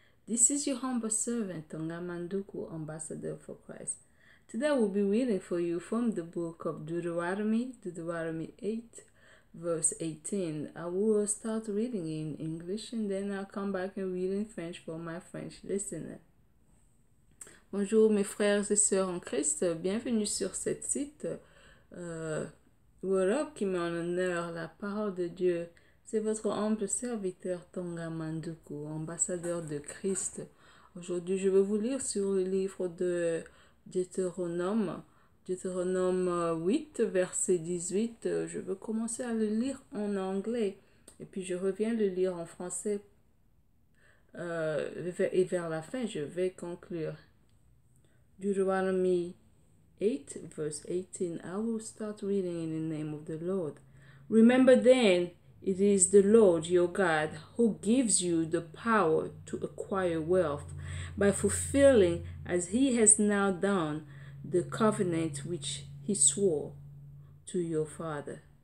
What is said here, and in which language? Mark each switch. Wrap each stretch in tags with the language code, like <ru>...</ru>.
<en>This is your humble servant, Tonga Manduku, Ambassador for Christ. Today we'll be reading for you from the book of Deuteronomy 8, verse 18. I will start reading in English and then I'll come back and read in French for my French listener.</en> <fr>Bonjour mes frères et sœurs en Christ, bienvenue sur cette site. Word Up qui met en honneur la parole de Dieu. C'est votre humble serviteur Tonga Manduku, ambassadeur de Christ. Aujourd'hui, je vais vous lire sur le livre de Deutéronome 8, verset 18. Je vais commencer à le lire en anglais et puis je reviens le lire en français et vers la fin, je vais conclure.</fr> <en>Deuteronomy 8, verse 18. I will start reading in the name of the Lord. Remember then, it is the Lord your God who gives you the power to acquire wealth by fulfilling, as he has now done, the covenant which he swore to your father.</en>